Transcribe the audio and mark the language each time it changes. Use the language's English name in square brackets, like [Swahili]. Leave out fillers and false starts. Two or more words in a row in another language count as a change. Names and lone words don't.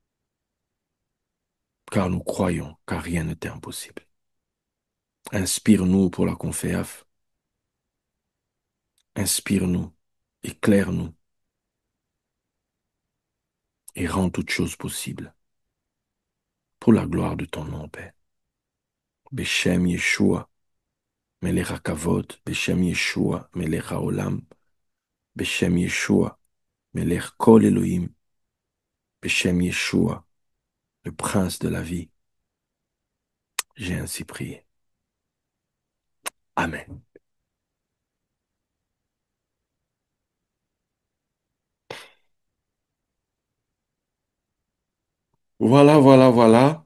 [French] Car nous croyons, car rien n'est impossible. Inspire-nous pour la conféaf. Inspire-nous, éclaire-nous et rends toutes choses possibles pour la gloire de ton nom, Père. [Hebrew] בשם ישוע, מלך הכבוד, בשם ישוע, מלך העולם, בשם ישוע, מלך כל אלוהים, בשם ישוע, [French] le prince de la vie. J'ai ainsi prié. Amen. Voilà, voilà, voilà.